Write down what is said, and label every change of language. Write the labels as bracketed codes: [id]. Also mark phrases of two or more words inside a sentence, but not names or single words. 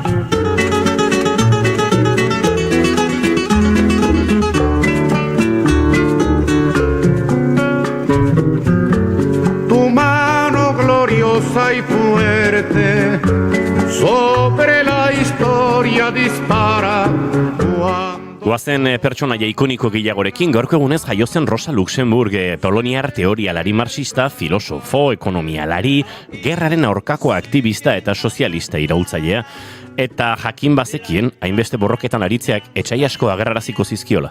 [es] Tu mano gloriosa y fuerte sobre la historia dispara. [eu] Goazen pertsonaia ikoniko gehiagorekin, gaurko egunez jaio zen Rosa Luxemburg, poloniar teorialari marxista, filosofo, ekonomialari, gerraren aurkako aktivista eta sozialista iraultzailea, eta jakin bazekien, hainbeste borroketan aritzeak etsai asko agerraraziko zizkiola.